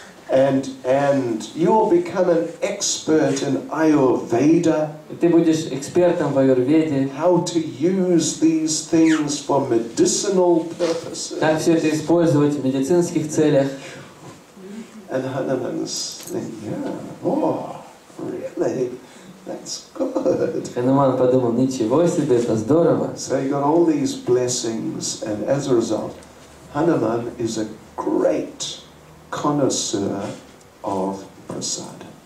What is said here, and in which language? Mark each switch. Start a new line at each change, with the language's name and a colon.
English: And you will become an expert in Ayurveda.
Russian: И ты будешь экспертом в аюрведе.
English: How to use these things for medicinal purposes.
Russian: Как все это использовать в медицинских целях.
English: And Hanuman's thinking, yeah, oh, really? That's good.
Russian: Хануман подумал, ничего себе, это здорово.
English: So he got all these blessings, and as a result, Hanuman is a great connoisseur of prasad.